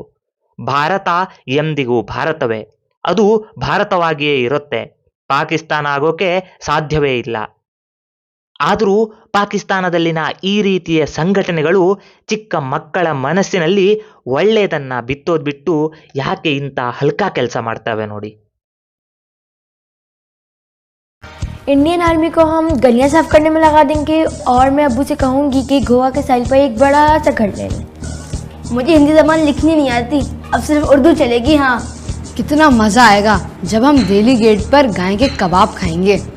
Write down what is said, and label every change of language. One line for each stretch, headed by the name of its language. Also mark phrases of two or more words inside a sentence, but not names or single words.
Kannada: ಭಾರತ ಎಂದಿಗೂ ಭಾರತವೇ, ಅದು ಭಾರತವಾಗಿಯೇ ಇರುತ್ತೆ, ಪಾಕಿಸ್ತಾನ ಆಗೋಕೆ ಸಾಧ್ಯವೇ ಇಲ್ಲ. ಆದರೂ ಪಾಕಿಸ್ತಾನದಲ್ಲಿನ ಈ ರೀತಿಯ ಸಂಘಟನೆಗಳು ಚಿಕ್ಕ ಮಕ್ಕಳ ಮನಸ್ಸಿನಲ್ಲಿ ಒಳ್ಳೆಯದನ್ನ ಬಿತ್ತೋದ್ ಬಿಟ್ಟು ಯಾಕೆ ಇಂಥ ಹಲ್ಕಾ ಕೆಲಸ ಮಾಡ್ತವೆ ನೋಡಿ.
Hindi: इंडियन आर्मी को हम गलियां साफ करने में लगा देंगे और मैं अब्बू से कहूंगी कि गोवा के साइल पर एक बड़ा सा घर ले लें। मुझे हिंदी जबान लिखनी नहीं आती, अब सिर्फ उर्दू चलेगी। हाँ, कितना मजा आएगा जब हम दिल्ली गेट पर गाय के कबाब खाएंगे।